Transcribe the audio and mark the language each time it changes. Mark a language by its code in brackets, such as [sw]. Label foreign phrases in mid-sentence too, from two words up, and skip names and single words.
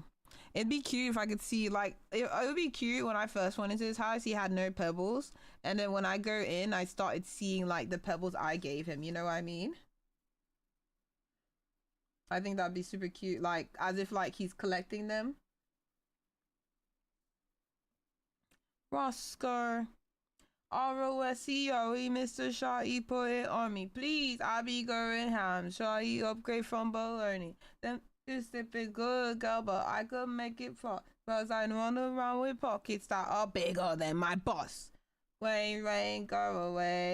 [en] It'd be cute if I could see, like, it would be cute when I first went into his house, he had no pebbles. And then when I go in, I started seeing, like, the pebbles I gave him. You know what I mean? I think that'd be super cute. Like, as if, like, he's collecting them. Roscoe. R-O-S-C-O-E, Mr. Shawty, put it on me. Please, I be going ham. Shawty, upgrade from baloney. Then you sip it good, girl, but I could make it fall. Cause I run around with pockets that are bigger than my boss. Rain, go away.